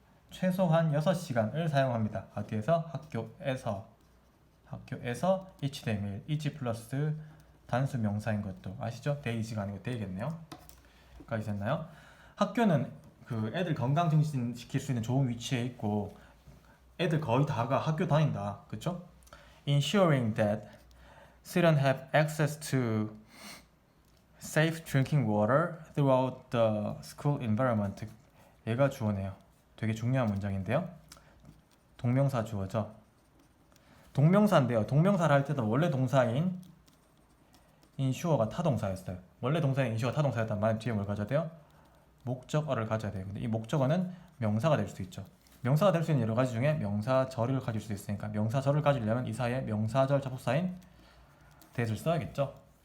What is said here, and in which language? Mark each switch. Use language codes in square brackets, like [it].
[ko] 최소한 6시간을 사용합니다. 어디에서? 학교에서 each day 매일 each 플러스 단수 명사인 것도 아시죠? days가 아니고 day겠네요. 까지 됐나요? 학교는 그 애들 건강 증진시킬 수 있는 좋은 위치에 있고 애들 거의 다가 학교 다닌다. 그쵸? [en] Ensuring that students have access to safe drinking water throughout the school environment. [ko] 얘가 주어네요. 되게 중요한 문장인데요. 동명사 주어죠. 동명사인데요. 동명사를 할 때도 원래 동사인 insure가 타동사였어요. 원래 동사인 insure가 타동사였단 말은 뒤에 뭘 가져야 돼요? 목적어를 가져야 돼요. 근데 이 목적어는 명사가 될 수 있죠. 명사가 될 수 있는 여러 가지 중에 명사절을 가질 수 있으니까 명사절을 가지려면 이 사이에 명사절 접속사인 that을 써야겠죠.